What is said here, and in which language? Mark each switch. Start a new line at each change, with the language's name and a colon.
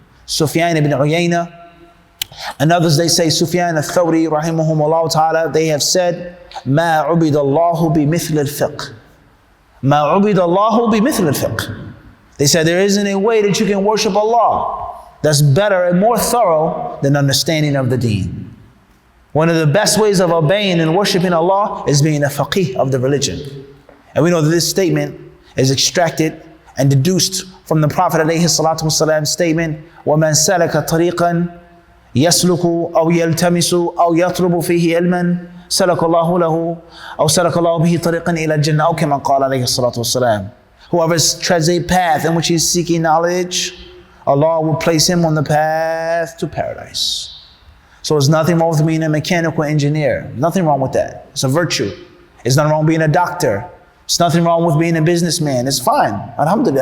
English: Sufyan ibn Uyayna and others, they say, Sufyan al-Thawri rahimahumullah ta'ala, they have said,
Arabic: مَا عُبِدَ اللَّهُ بِمِثْلِ الْفِقْهِ
English: مَا عُبِدَ اللَّهُ بِمِثْلِ الْفِقْهِ. They said there isn't a way that you can worship Allah that's better and more thorough than understanding of the deen. One of the best ways of obeying and worshiping Allah is being a faqih of the religion. And we know that this statement is extracted and deduced from the Prophet ﷺ's statement,
Arabic: وَمَنْ سَلَكَ طَرِيقًا يَسْلُكُ أَوْ يَلْتَمِسُ أَوْ يَطْلُبُ فِيهِ عِلْمًا سَلَكَ اللَّهُ لَهُ أَوْ سَلَكَ اللَّهُ بِهِ طَرِيقًا إِلَى الْجَنَّةِ أَوْ كَمَا قَالَ عَلَيْهِ الصَّلَاةُ وَالسَّلَامُ.
English: Whoever treads a path in which he is seeking knowledge, Allah will place him on the path to paradise. So there's nothing wrong with being a mechanical engineer. Nothing wrong with that. It's a virtue. It's nothing wrong with being a doctor. It's nothing wrong with being a businessman. It's fine. Alhamdulillah.